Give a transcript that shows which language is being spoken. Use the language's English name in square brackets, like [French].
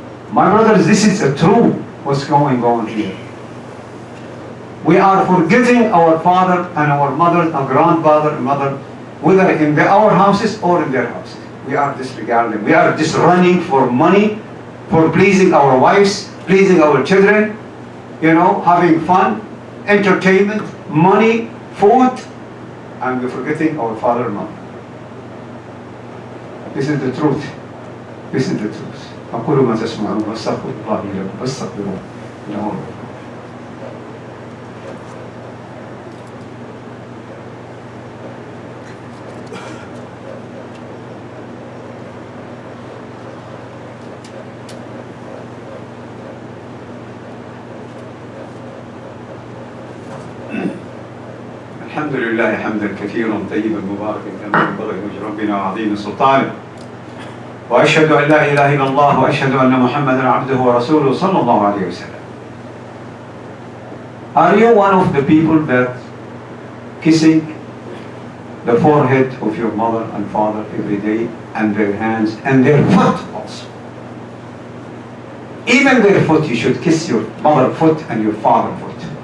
[English] My brothers, this is a true what's going on here. We are forgetting our father and our mother, our grandfather and mother, whether in our houses or in their houses. We are disregarding. We are just running for money, for pleasing our wives, pleasing our children, having fun, entertainment, money, food, and we're forgetting our father and mother. This is the truth. This is the truth. [Arabic] أقول ما تسمعون واستغفر الله لي ولكم فاستغفروه إنه هو الغفور. الحمد لله حمدا كثيرا طيبا مباركا كما ينبغي لوجه ربنا وعظيم سلطانه. وأشهد أن لا إله إلا الله وأشهد أن محمدا عبده ورسوله صلى الله عليه وسلم. [English] Are you one of the people that kissing the forehead of your mother and father every day, and their hands and their foot also? Even their foot, you should kiss your mother foot and your father foot.